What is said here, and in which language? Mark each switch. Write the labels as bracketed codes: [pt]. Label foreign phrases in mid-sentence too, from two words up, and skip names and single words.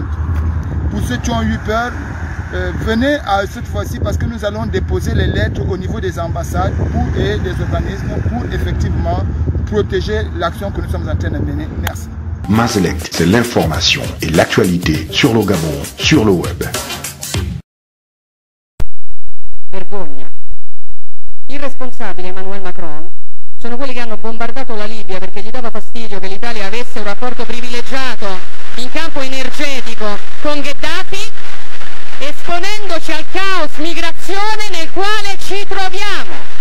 [fr] Pour ceux qui ont eu peur, venez à cette fois-ci parce que nous allons déposer les lettres au niveau des ambassades et des organismes pour effectivement protéger l'action que nous sommes en train de mener. Merci. Mazlek, c'est l'information et l'actualité sur le Gabon, sur le web. [it] Vergogna. I responsabili Emmanuel Macron sono quelli che hanno bombardato la Libia perché gli dava fastidio che l'Italia avesse un rapporto privilegiato in campo energetico con Gheddafi, esponendoci al caos migrazione nel quale ci troviamo.